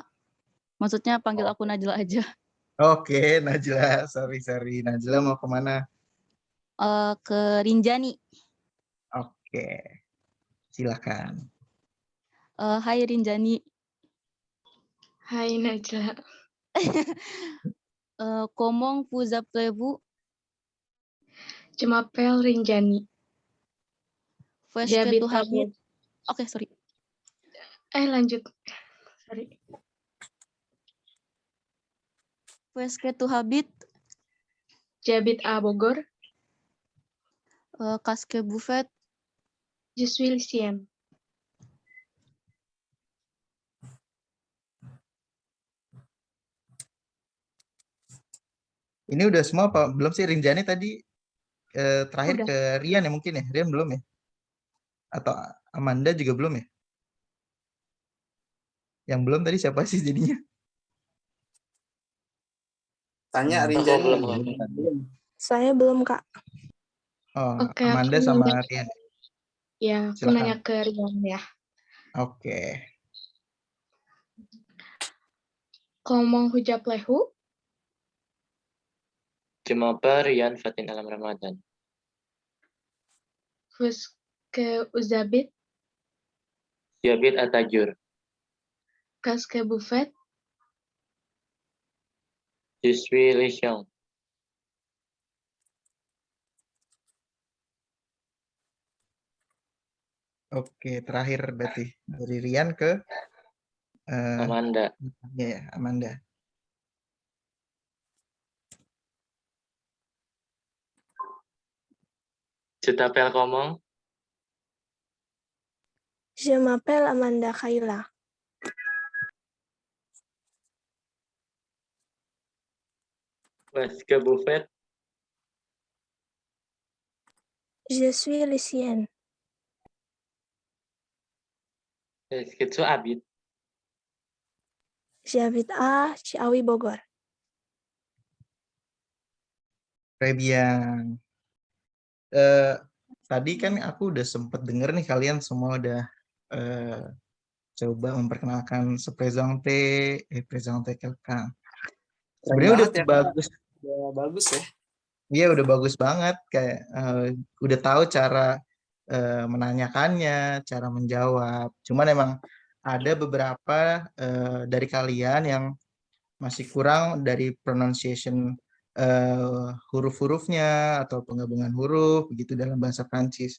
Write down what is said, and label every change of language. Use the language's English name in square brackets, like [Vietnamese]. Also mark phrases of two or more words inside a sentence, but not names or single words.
[Indonesian] Maksudnya panggil aku Najla aja. Oke, Najla, sorry. Najla mau kemana? Ke Rinjani. Oke, silakan. Hai Rinjani. Hai Najla. [French] Comment vous appelez-vous? Je m'appelle Rinjani. Où est-ce que J'habite tu à habites? [Indonesian] Oke, sorry. lanjut. Sorry. [French] Où est-ce que tu habites? J'habite à Bogor. Qu'est-ce que vous faites? Je suis lycéenne. [Indonesian] Ini udah semua apa? Belum sih Rinjani tadi terakhir Udah. ke Rian ya mungkin ya? Rian belum ya? Atau Amanda juga belum ya? Yang belum tadi siapa sih jadinya? Tanya Aku Rinjani. belum. Saya belum, Kak. Oh, Oke, Amanda aku sama nanya. Rian. Ya, aku Silakan. nanya ke Rian ya. Oke. [French] Comment vous appelez-vous? Je m'appelle Rian Fatin Alam Ramadan. Où est-ce que vous habitez? J'habite à Tajur. Qu'est-ce que vous faites? Je suis lycéen. [Indonesian] Oke, terakhir berarti dari Rian ke Amanda. ya, Amanda. [French] Je t'appelle comment? Je m'appelle Amanda Khaila. Qu'est-ce que vous faites? Je suis lycéenne. Est-ce que tu habites? J'habite à Ciawi, Bogor. [Indonesian] Rebian. Tadi kan aku udah sempet denger nih kalian semua udah coba memperkenalkan [French] présenter quelqu'un. [Indonesian] Sebenarnya udah Banget ya. bagus. Udah bagus ya. Iya udah bagus banget kayak udah tahu cara menanyakannya, cara menjawab. Cuman emang ada beberapa dari kalian yang masih kurang dari pronunciation huruf-hurufnya atau penggabungan huruf begitu dalam bahasa Prancis.